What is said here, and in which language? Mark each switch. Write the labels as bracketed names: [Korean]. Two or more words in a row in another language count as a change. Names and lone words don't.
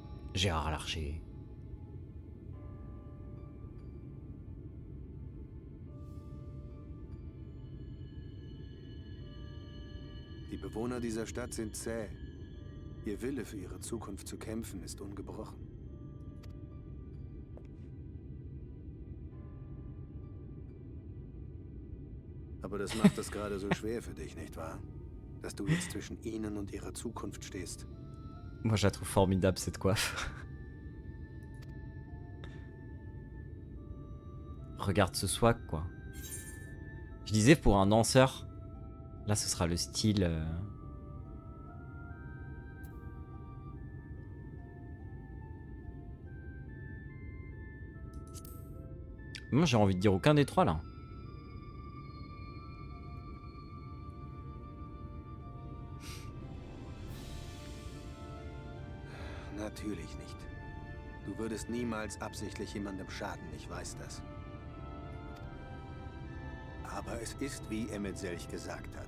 [German] Gérard Larcher. Die Bewohner dieser Stadt sind zäh. Ihr Wille für ihre Zukunft zu kämpfen ist ungebrochen. Aber das macht es gerade so schwer für dich, nicht wahr? Dass du jetzt zwischen ihnen und ihrer Zukunft stehst. [French] Moi, je la trouve formidable, cette coiffe. Regarde ce swag, quoi. Je disais, pour un danseur, là, ce sera le style... Moi, j'ai envie de dire aucun des trois, là. [German] Natürlich nicht. Du würdest niemals absichtlich jemandem schaden, ich weiß das. Aber es ist, wie Emmet Selch gesagt hat.